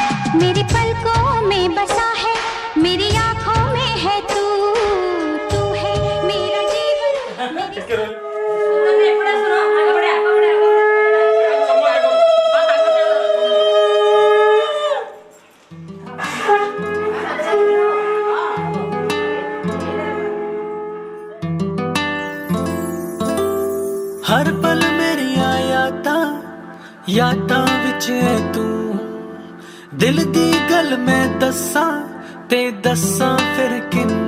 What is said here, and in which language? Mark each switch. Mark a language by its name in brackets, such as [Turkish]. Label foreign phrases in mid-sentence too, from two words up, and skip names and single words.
[Hindi] मेरी पलकों में बसा है, मेरी आंखों में है तू, तू है मेरा जीवन। [Odia] ଟିକେ ରହିଲେ। ତମେ ଏପଟେ ଶୁଣ ଆଗ ବଢିଆ [Punjabi] ਹਰ ਪਲ ਮੇਰੀ ਯਾਦਾਂ ਵਿਚ ਹੈ ਤੂੰ, ਦਿਲ ਦੀ ਗੱਲ ਮੈਂ ਦੱਸਾਂ ਤੇ ਦੱਸਾਂ ਫਿਰ ਕਿੰਨੂ।